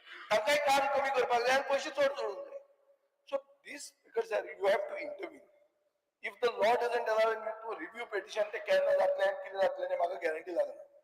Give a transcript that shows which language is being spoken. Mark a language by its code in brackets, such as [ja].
[kok] तांकांय काम कमी करपाक जाय आनी पयशे चड जोडूंक जाय. [en] So this because you have to intervene. If the law doesn't allow you to review petition [kok] ते केन्ना जातलें आनी कितें जातलें तें म्हाका गॅरंटी लागना.